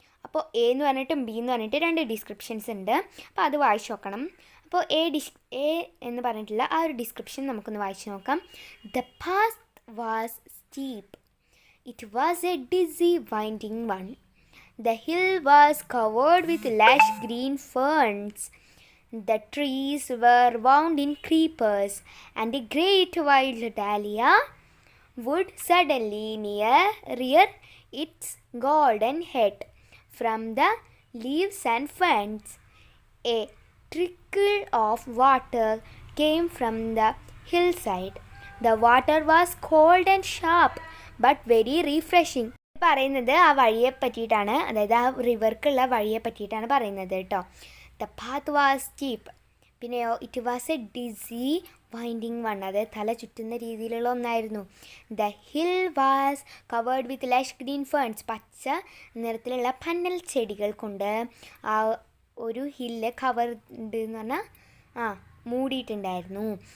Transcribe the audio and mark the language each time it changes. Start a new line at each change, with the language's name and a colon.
Malayalam: അപ്പോൾ എ എന്ന് പറഞ്ഞിട്ടും ബി എന്ന് പറഞ്ഞിട്ട് 2 ഡിസ്ക്രിപ്ഷൻസ് ഉണ്ട്. അപ്പോൾ അത് വായിച്ച് നോക്കണം. അപ്പോൾ എ എന്ന് പറഞ്ഞിട്ടുള്ള ആ ഒരു ഡിസ്ക്രിപ്ഷൻ നമുക്കൊന്ന് വായിച്ച് നോക്കാം.
English: The path was steep, it was a dizzy winding one. The hill was covered with lush green ferns. The trees were wound in creepers, and a great wild dahlia would suddenly rear its golden head from the leaves and ferns. A trickle of water came from the hillside. The water was cold and sharp, but very refreshing.
Malayalam: പറയുന്നത് ആ വഴിയെ പറ്റിയിട്ടാണ്, അതായത് ആ റിവർക്കുള്ള വഴിയെ പറ്റിയിട്ടാണ് പറയുന്നത് കേട്ടോ.
English: The path was steep.
Malayalam: പിന്നെയോ
English: it was a dizzy winding one,
Malayalam: അതായത് തല ചുറ്റുന്ന രീതിയിലുള്ള ഒന്നായിരുന്നു.
English: the hill was covered with lush green ferns,
Malayalam: പച്ച നിറത്തിലുള്ള പന്നൽ ചെടികൾ കൊണ്ട് ആ ഒരു ഹില്ല് കവർ ഉണ്ട് എന്ന് പറഞ്ഞാൽ മൂടിയിട്ടുണ്ടായിരുന്നു.